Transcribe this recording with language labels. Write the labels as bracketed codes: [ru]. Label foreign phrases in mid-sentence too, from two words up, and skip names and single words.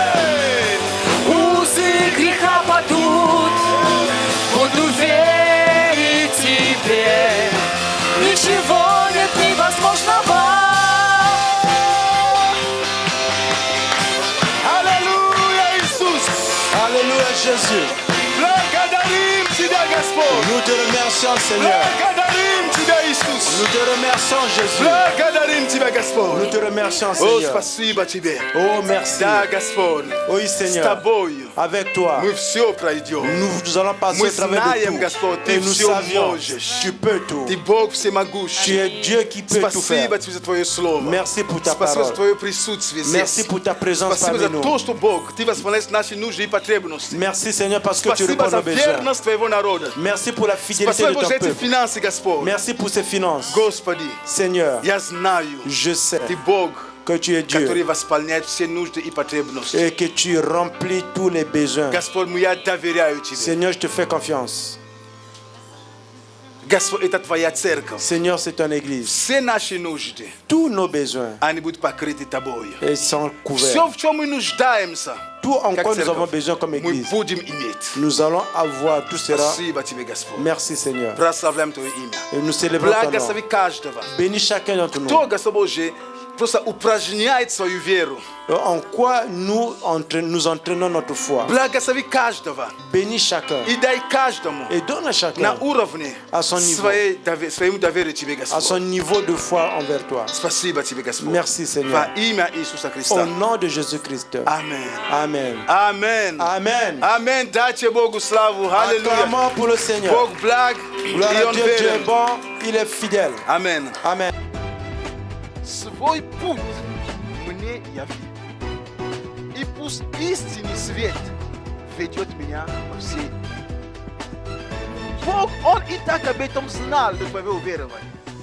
[ru] Узы греха падут. Буду верить тебе. Ничего нет невозможного. Аллилуйя, Иисус! [fr] Alléluia Jésus. [ru] Благодарим Тебя, Господь! [fr] Nous te remercions Seigneur. [ru] Благодарим Тебя, Иисус! [fr] Nous te remercions Jésus. [ru] Благодарим Тебя, [fr] Nous [ru] Господь! [fr] te remercions [ru] О, [fr] Seigneur. [ru] спасибо Тебе! [fr] Oh merci. [ru] Да, Господь! [fr] Oui [ru] С [fr] Seigneur. [ru] Тобою [fr] Avec toi, [ru] мы все пройдем. [fr] nous allons passer [ru] Мы [fr] au travers [ru] знаем, [fr] de [ru] Господь, [fr] tout. [ru] Ты [fr] Et nous [ru] все [fr] savions, [ru] можешь. [fr] tu peux tout. [ru] Ты Бог [fr] Tu [ru] всемогущий. [fr] es Dieu qui peut tout faire. [ru] Спасибо Тебе за Твое Слово. [fr] Merci pour ta [ru] Спасибо за [fr] parole. [ru] Твое присутствие здесь. [fr] Merci pour ta présence [ru] Спасибо [fr] parmi [ru] за [fr] nous. [ru] то, что Бог, Ты восполняешь наши нужды и потребности. [fr] Merci Seigneur parce que tu [ru] Спасибо [fr] réponds [ru] за [fr] nos besoins. [ru] верность Твоего народа. [fr] Merci pour la fidélité [ru] Спасибо [fr] de ton [ru] за эти [fr] peuple. [ru] финансы, Господь. [fr] Merci pour ces finances. [ru] Господи, [fr] Seigneur, [ru] я знаю, [fr] je sais [ru] Ты Бог, [fr] que tu es [ru] который [fr] Dieu [ru] восполняет все нужды и потребности. [fr] et que tu remplis tous les besoins. [ru] Господь, я доверяю Тебе. [fr] Seigneur, je te fais confiance. [ru] Господь, это Твоя церковь. [fr] Seigneur, c'est ton église. [ru] Все наши нужды, [fr] Tous nos besoins [ru] они будут покрыты Тобою. [fr] sont couverts. [ru] Все, в чем мы нуждаемся, [fr] Tout en [ru] как [fr] quoi nous avons [ru] церковь, [fr] besoin comme [ru] мы [fr] église, [ru] будем иметь. [fr] nous allons avoir tout cela. [ru] Спасибо Тебе, Господь. [fr] Merci Seigneur. [ru] Прославляем Твое имя. [fr] Et nous célébrons ton nom. [ru] Благослови каждого. [fr] Bénis chacun d'entre nous. [ru] Кто, Господь Божий, просто упражняет свою веру. [fr] En quoi nous entraînons notre foi. [ru] Благослови каждого. [fr] Bénis chacun. [ru] И дай каждому [fr] Et donne à [ru] на [fr] chacun [ru] уровне [fr] à son niveau. [ru] своему доверию Тебе, [fr] à son [ru] Господь. [fr] niveau de foi envers toi. [ru] Спасибо Тебе, Господь. [fr] Merci Seigneur. [ru] Во имя Иисуса [fr] Au [ru] Христа. [fr] nom de Jésus-Christ. Amen. Amen. Amen. Amen. [ru] Amen. Дайте Богу славу. Аллилуйя. [fr] Acclamons pour le Seigneur. [ru] Бог благ, [fr] Gloire [ru] и [fr] à [ru] Он [fr] Dieu, Dieu est [ru] верен. [fr] bon, il est fidèle. Amen. Amen. [ru] Свой путь мне яви. И пусть истинный свет ведет меня по всей. Бог, Он и так об этом знал, до твоего уверования.